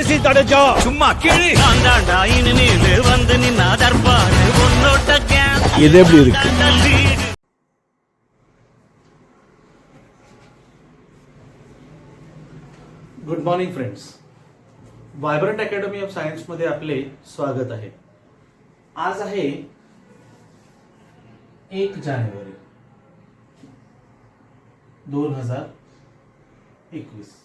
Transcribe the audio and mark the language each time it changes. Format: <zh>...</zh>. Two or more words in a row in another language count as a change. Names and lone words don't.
<ta>ஜெயஸ்ரீ ஜடேஜா சும்மா கேளு. தாண்டாண்டா இனிமேலு வந்து நின்னா தர்பாரு உன்னோட்ட கேஸ் இது எப்படி இருக்கு?</ta> <en>good morning friends.</en> <mr>व्हायब्रंट अकॅडमी ऑफ सायन्स मध्ये आपले स्वागत आहे. आज आहे 1 जानेवारी 2021.</mr>